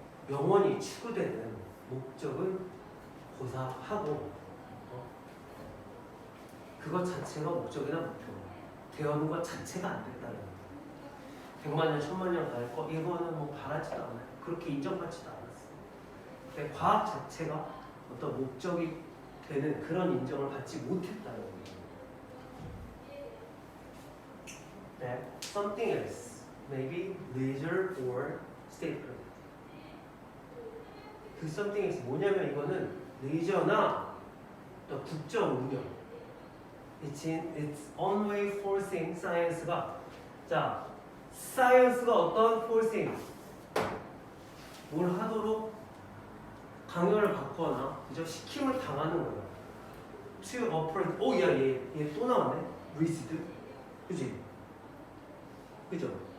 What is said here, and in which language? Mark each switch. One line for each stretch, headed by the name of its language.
Korean: 영원히 추구되는 목적은 고사하고 그것 자체가 목적이나 목표 되어는 것 자체가 안 됐다는 거예요. 100만 년, 1000만 년 갈 거 이거는 뭐 바라지도 않아요. 그렇게 인정받지도 않았어요. 근데 과학 자체가 어떤 목적이 되는 그런 인정을 받지 못했다는 거예요.
English: That something else, maybe leisure or statecraft.
Korean: 그
English: something else
Korean: 뭐냐면 이거는 레이저나 또 국정 운영.
English: It's in its own way forcing science가
Korean: 자. 사이언스가 어떤 forcing 뭘 하도록 강요를 받거나 그죠? 시킴을 당하는 거예요.
English: to operate.
Korean: 얘 또 나왔네. resist. 그지? 그죠?